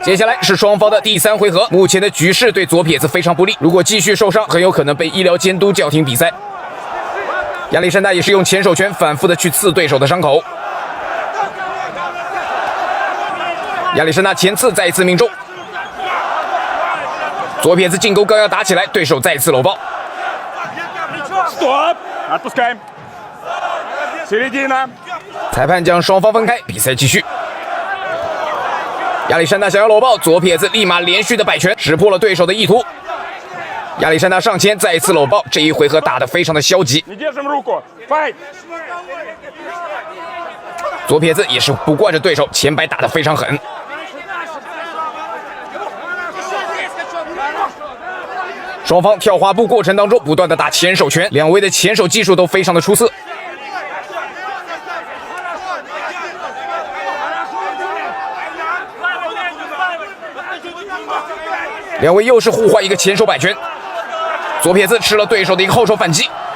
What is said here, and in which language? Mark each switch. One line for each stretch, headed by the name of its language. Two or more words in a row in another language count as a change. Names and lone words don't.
Chinese: 接下来是双方的第三回合，目前的局势对左撇子非常不利，如果继续受伤，很有可能被医疗监督叫停比赛。亚历山大也是用前手拳反复的去刺对手的伤口。亚历山大前刺再一次命中，左撇子进攻刚要打起来，对手再次搂抱。
Russian: Стоп! Отпускаем. Середина.
Chinese: 裁判将双方分开，比赛继续。亚历山大想要搂抱，左撇子立马连续的摆拳，识破了对手的意图。亚历山大上前再一次搂抱，这一回合打得非常的消极。
Russian: Не держим руку. Файт.
Chinese: 左撇子也是不惯着对手，前摆打得非常狠。双方跳滑步过程当中不断的打前手拳，两位的前手技术都非常的出色。两位又是互换一个前手摆拳，左撇子吃了对手的一个后手反击。